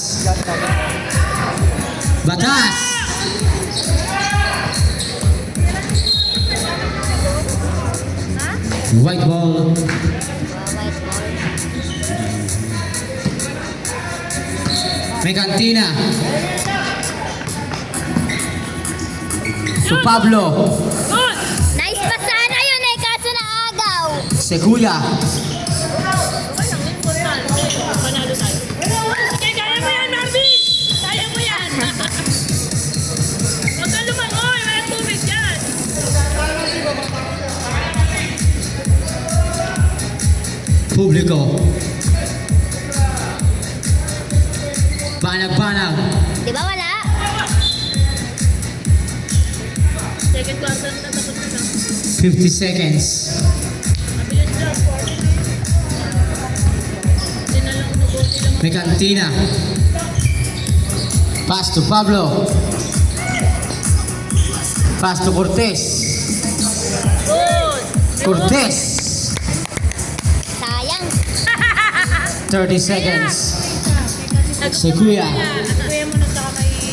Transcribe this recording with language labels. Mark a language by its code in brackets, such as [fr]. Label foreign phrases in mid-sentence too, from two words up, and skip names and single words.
[tl] Batas. [en] White ball. Megantina. To Pablo. Good! [tl] Nice pa sana yun eh, kaso naagaw. Si Kuya. Okay lang, importante. Panalo tayo. Okay, kaya mo yan, Marvin! Kaya mo yan! Huwag kang lumangoy, walang tubig dyan! Publico. Banag-banag. Di ba wala? [en] Second quarter [tl] na tapos na lang. 50 seconds. Mabilis lang. Hindi na lang unubuti lang. [en] Megantina. Pass to Pablo. Pass to Cortez. Good! Cortez. [tl] Sayang. 30 seconds. Si Kuya. Kuya mo na saka kay...